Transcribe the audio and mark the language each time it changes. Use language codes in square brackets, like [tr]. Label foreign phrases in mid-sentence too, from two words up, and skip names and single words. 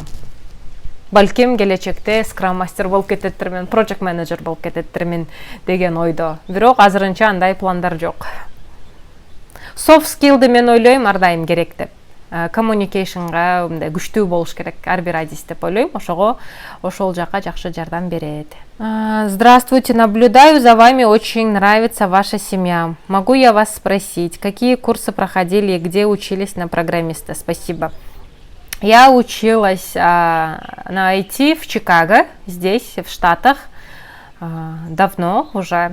[ky] Балким келечекте [en] Scrum Master [ky] болуп кететирмин, [en] Project Manager [ky] болуп кететирмин деген ойдо. Бирок азырынча андай пландар жок. [en] Soft skill'ды [ky] мен ойлойм ар дайым керек деп. Communication'га мындай күчтүү болуш керек ар бир адис деп ойлойм. Ошол жака жакшы жардам берет. [ru] Здравствуйте, наблюдаю за вами, очень нравится ваша семья. Могу я вас спросить, какие курсы проходили и где учились на программиста? Спасибо. Я училась на IT в Чикаго, здесь, в Штатах, давно уже.